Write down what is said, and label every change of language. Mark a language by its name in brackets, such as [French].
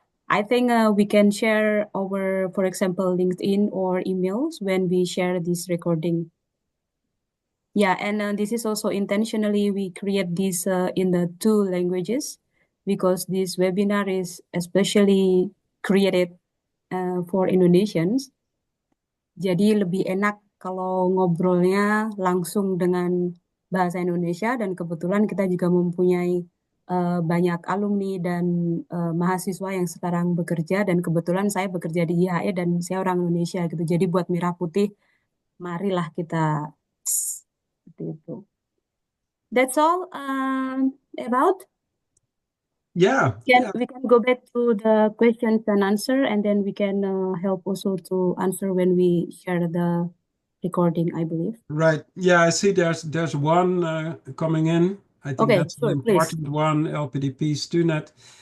[English] I think we can share our, for example, LinkedIn or emails when we share this recording. Yeah, and this is also intentionally we create this in the 2 languages, because this webinar is especially created for Indonesians. [Indonesian] Jadi lebih enak kalau ngobrolnya langsung dengan bahasa Indonesia, dan kebetulan kita juga mempunyai banyak alumni dan mahasiswa yang sekarang bekerja, dan kebetulan saya bekerja di IHE dan saya orang Indonesia gitu. Jadi buat Merah Putih, marilah kita seperti itu. [English] That's all about. Yeah. We can go back to the questions and answer, and then we can help also to answer when we share the recording, I believe. Right. Yeah, I see there's one coming in. I think Okay, that's sure, an important one, LPDP Stunet.